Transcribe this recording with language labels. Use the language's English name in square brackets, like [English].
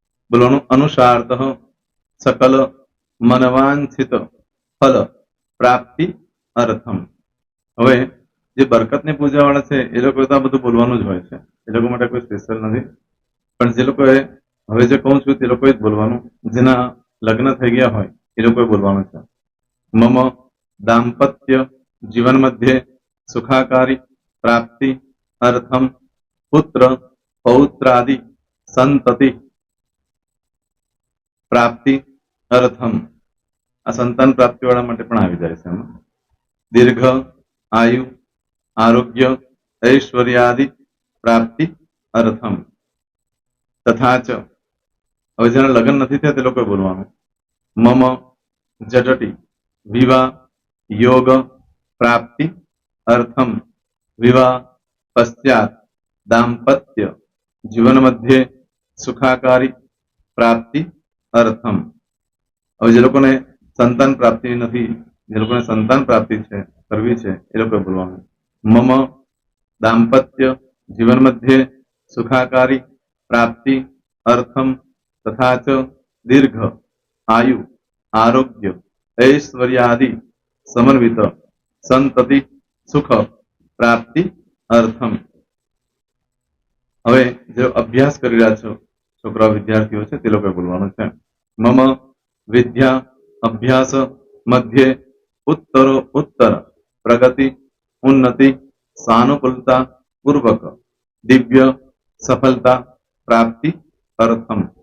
[Gujarati] બોલવાનું અનુસારતઃ [Sanskrit] सकल मनवांछित फल प्राप्ति अर्थम. [Gujarati] હવે જે બરકતની પૂજા વાળા છે એ લોકો તો આ બધું બોલવાનું જ હોય છે, એ લોકો માટે કોઈ સ્પેશિયલ નથી. પણ જે લોકોએ હવે જે કહું છું તે લોકોએ જ બોલવાનું, જેના લગ્ન થઈ ગયા હોય એ લોકોએ બોલવાનું છે. [Sanskrit] મમ દાંપત્ય જીવન મધ્યે સુખાકારી પ્રાપ્તિ અર્થમ પુત્ર પૌત્રાદિ સંતતિ પ્રાપ્તિ અર્થમ. [Gujarati] આ સંતાન પ્રાપ્તિ વાળા માટે પણ આવી જાય છે એમાં. [Sanskrit] દીર્ઘ આયુ आरोग्य ऐश्वर्यादि प्राप्ति अर्थम तथा च. [Gujarati] હવે જેના લગ્ન નથી થયા તે લોકોએ બોલવાનું [Sanskrit] મમ જટટી વિવાહ યોગ પ્રાપ્તિ અર્થમ વિવાહ પશ્ચાત દાંપત્ય જીવન મધ્યે સુખાકારી પ્રાપ્તિ અર્થમ. [Gujarati] હવે જે લોકોને સંતાન પ્રાપ્તિ નથી, જે લોકોને સંતાન પ્રાપ્તિ છે કરવી છે એ લોકોએ બોલવાનું [Sanskrit] मम दाम्पत्य जीवन मध्ये सुखाकारी प्राप्ति अर्थम तथा च दीर्घ आयु आरोग्य ऐश्वर्यादि समन्वित संतति सुख प्राप्ति अर्थम. [Gujarati] હવે જે અભ્યાસ કરી રહ્યા છો છોકરા વિદ્યાર્થીઓ છે તે લોકોએ બોલવાનું છે [Sanskrit] મમ વિદ્યા અભ્યાસ મધ્યે ઉત્તરો ઉત્તર પ્રગતિ उन्नति सानुकूलता पूर्वक दिव्य सफलता प्राप्ति अर्थम.